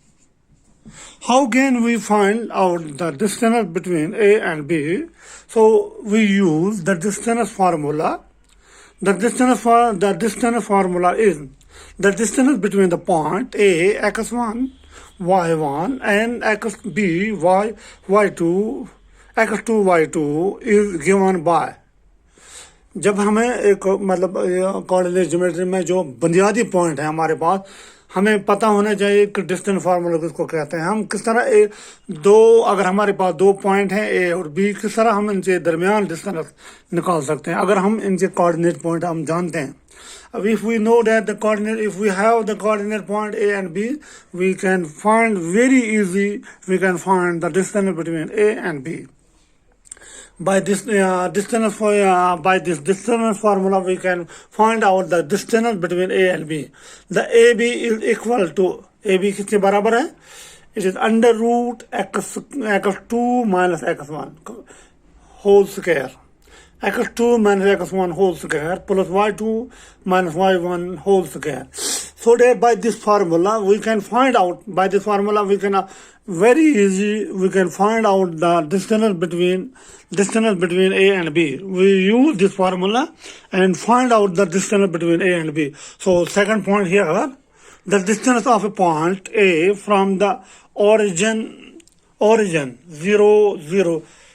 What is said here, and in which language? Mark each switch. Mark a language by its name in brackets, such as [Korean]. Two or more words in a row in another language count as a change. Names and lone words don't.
[English] How can we find out the distance between A and B? So we use the distance formula. The distance formula is the distance between the point A, x1, y1 and xb, y2, x2, y2 is given by. [Hindi] जब हमें एक मतलब [English] coordinate geometry [Hindi] में जो बुनियादी पॉइंट है हमारे पास, हमें पता होना चाहिए कि [English] distance formula [Hindi] किसको कहते हैं. हम किस तरह अगर हमारे पास दो पॉइंट हैं ए और बी, किस तरह हम इनके दरमियान डिस्टेंस निकाल सकते हैं अगर हम इनके [English] coordinate point [Hindi] हम जानते हैं. [English] अब if we know that the coordinate, if we have the coordinate point A and B, we can find very easy, we can find the distance between A and B. By this distance formula, we can find out the distance between A and B. The AB is equal to, [Hindi] AB किसके बराबर है? [English] It is under root x2 minus x1 whole square. x2 minus x1 whole square plus y2 minus y1 whole square. So that by this formula we can find out, we can very easy, we can find out the distance between A and B. We use this formula and find out the distance between A and B. So second point here, the distance of a point A from the origin 0, 0.